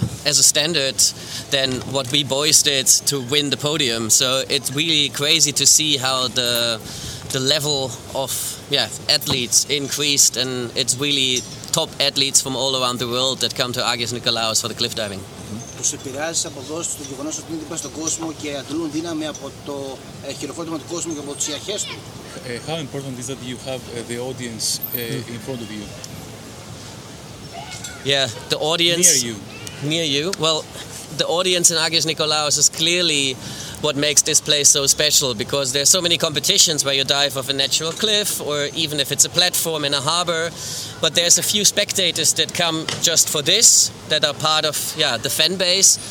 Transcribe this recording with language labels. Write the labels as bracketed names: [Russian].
[English] As a standard than what we boys did to win the podium. So it's really crazy to see how the level of athletes increased, and it's really top athletes from all around the world that come to Agios Nikolaos for the cliff diving. [Greek] Τους επηρεάζει από εδώ στο γεγονός ότι είναι δίπλα στον κόσμο και αντλούν δύναμη από το χειροφρόνημα του κόσμου και από τις ιαχές του. [English] How important is that you have the audience in front of you? Yeah, the audience... Near you. Near you. Well, the audience in Agios Nikolaos is clearly what makes this place so special, because there's so many competitions where you dive off a natural cliff or even if it's a platform in a harbor, but there's a few spectators that come just for this that are part of the fan base.